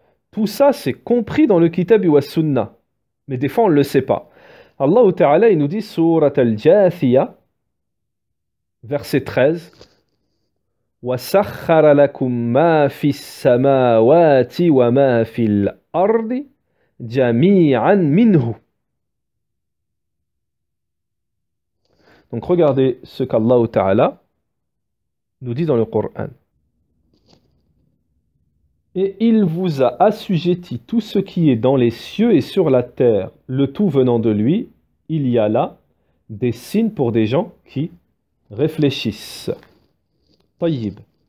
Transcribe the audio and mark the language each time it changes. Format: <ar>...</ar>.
<fr>Tout ça, c'est compris dans le Kitab wa Sunna. Mais des fois, on ne le sait pas. Allah Ta'ala, il nous dit, Surat al-Jathiyah, verset 13,</fr> <ar>وَسَخَّرَ لَكُم مَّا فِي السَّمَاوَاتِ وَمَا فِي الْأَرْضِ جَمِيعًا مِّنْهُ.</ar> <fr>Donc regardez ce qu'Allah Ta'ala nous dit dans le Coran. Et il vous a assujetti tout ce qui est dans les cieux et sur la terre, le tout venant de lui. Il y a là des signes pour des gens qui réfléchissent. Tayyib.</fr>